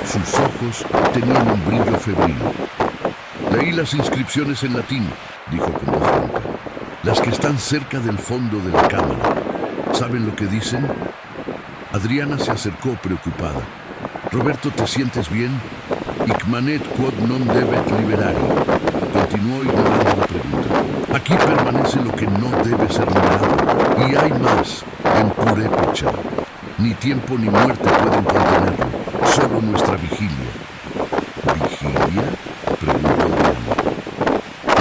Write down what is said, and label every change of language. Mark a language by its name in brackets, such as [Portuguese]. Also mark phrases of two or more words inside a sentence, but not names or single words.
[Spanish] Sus ojos tenían un brillo febril. «Leí las inscripciones en latín», dijo con voz ronca. «Las que están cerca del fondo de la cámara. ¿Saben lo que dicen?» Adriana se acercó preocupada. «Roberto, ¿te sientes bien?» [Latin] «Hic manet quod non debet liberari», [Spanish] continuó ignorando la pregunta. «Aquí permanece lo que no debe ser liberado. Y hay más en Purépecha. Ni tiempo ni muerte pueden contenerlo. Solo nuestra vigilia». «¿Vigilia?», preguntó Diana.